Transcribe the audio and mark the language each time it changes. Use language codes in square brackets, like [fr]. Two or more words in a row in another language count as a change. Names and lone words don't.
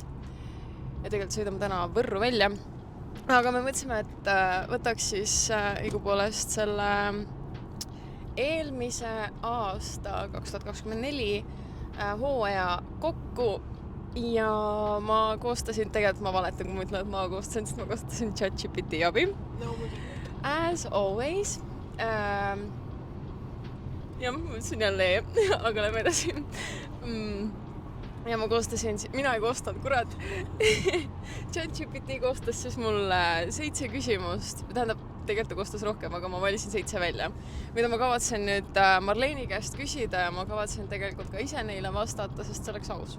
[et] Ja tegelikult sõidame täna Võrru välja. Aga me mõtlesime, et võtaks siis õigupoolest selle eelmise aasta 2024 hooaja kokku. Ja ma koostasin, tegelikult ma valetan, kui ma ütlen, et ma koostasin, sest ma koostasin ChatGPT abi. No, [en] As always. [et] Ja ma mõtlesin jälle, aga lähme edasi. Ja ma koostasin, mina ei koostanud, kurat. ChatGPT koostas siis mulle 7 küsimust. Tähendab, tegelikult ta koostas rohkem, aga ma valisin 7 välja. Mida ma kavatsen nüüd Marleeni käest küsida ja ma kavatsen tegelikult ka ise neile vastata, sest see oleks aus.